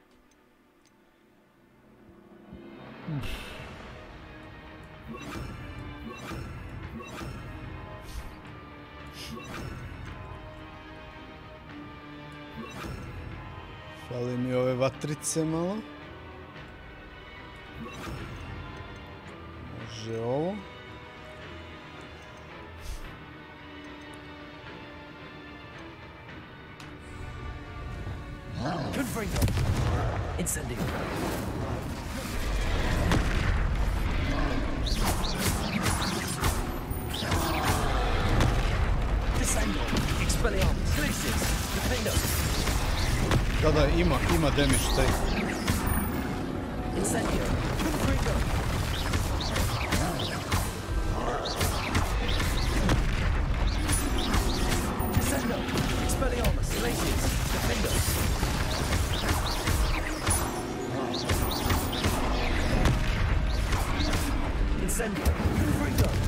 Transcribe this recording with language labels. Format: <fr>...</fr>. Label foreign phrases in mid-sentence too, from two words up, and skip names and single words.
<hr>Fali mi ove vatrice malo. Može ovo. Confringo. Incendio. Descendo. Expelliarmus. Glaciers. Defendo. Da, ima damage taj. Incendio. Confringo. Descendo. Expelliarmus. Glaciers. Defendo. Incendio. Confringo.</hr>